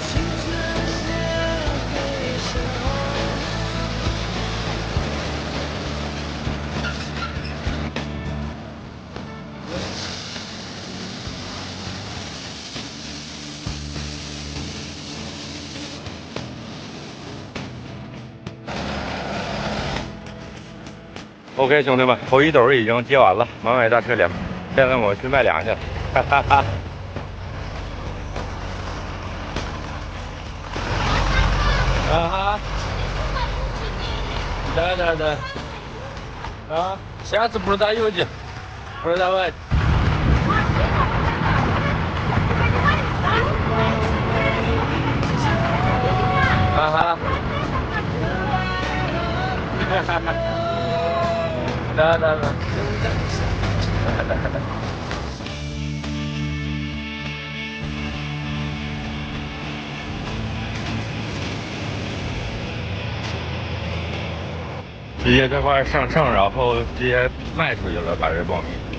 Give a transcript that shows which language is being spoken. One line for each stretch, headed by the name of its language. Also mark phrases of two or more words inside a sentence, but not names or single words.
Chinese: OK， 兄弟们，头1斗已经接完了，满满一大车粮，现在我去卖粮去了。哈哈哈。Ага.
Russian: Да. А, сейчас продаете. Продавать. Ага. Да.
Chinese: 直接这块上秤，然后直接卖出去了，把这苞米。